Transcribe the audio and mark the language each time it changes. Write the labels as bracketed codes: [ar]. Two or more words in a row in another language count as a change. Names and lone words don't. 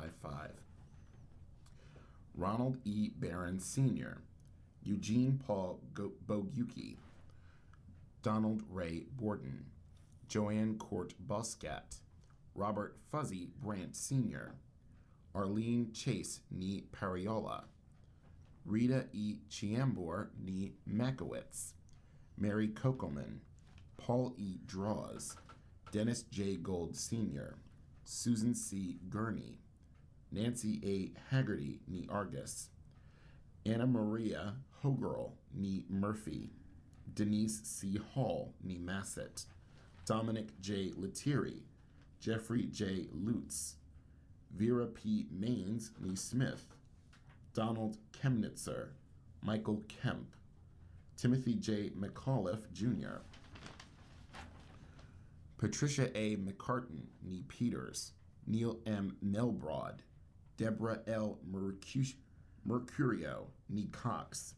[en] Ronald E. Barron Sr., Eugene Paul Bogucki, Donald Ray Borden, Joanne Court Boscat, Robert Fuzzy Brandt Sr., Arlene Chase ni Pariola, Rita E. Chiambor ni Makowitz, Mary Kokelman, Paul E. Draws, Dennis J. Gold Sr., Susan C. Gurney, Nancy A. Haggerty ni Argus, Anna Maria Hogirl ni Murphy, Denise C. Hall ni Massett, Dominic J. Letieri, Jeffrey J. Lutz, Vera P. Maines ni Smith, Donald Chemnitzer, Michael Kemp, Timothy J. McAuliffe, Jr., Patricia A. McCartan, nee Peters. Neil M. Melbroad. Deborah L. Mercurio, nee Cox.